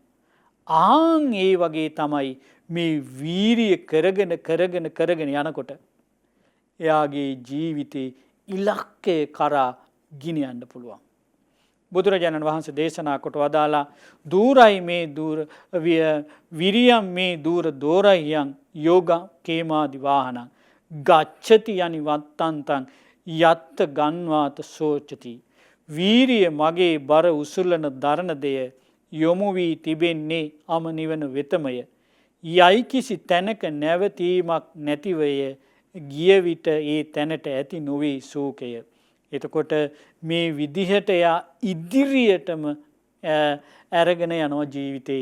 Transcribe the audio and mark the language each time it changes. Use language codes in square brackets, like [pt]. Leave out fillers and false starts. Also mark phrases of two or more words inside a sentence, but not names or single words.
[si] ආන් ඒ වගේ තමයි මේ වීරිය කරගෙන යනකොට එයාගේ ජීවිතේ ඉලක්කය කරා ගෙනියන්න පුළුවන්. බුදුරජාණන් වහන්සේ දේශනා කොට වදාලා [pi] දූරයි මේ දූර විරියම් මේ දූර දෝරයන් යෝග කේමාදි වාහනං ගච්ඡති යනි වත්තන්තං යත්ත ගන්වාත සෝචති. [si] වීරිය මගේ බර උසුලන දරණ දෙය යොමු වී තිබෙන්නේ අම නිවන වෙතමය. යයි කිසි තැනක නැවතීමක් නැතිවය ගිය විට ඒ තැනට ඇති නොවේ සෝකය. එතකොට මේ විදිහට එයා ඉදිරියටම අරගෙන යනවා ජීවිතේ.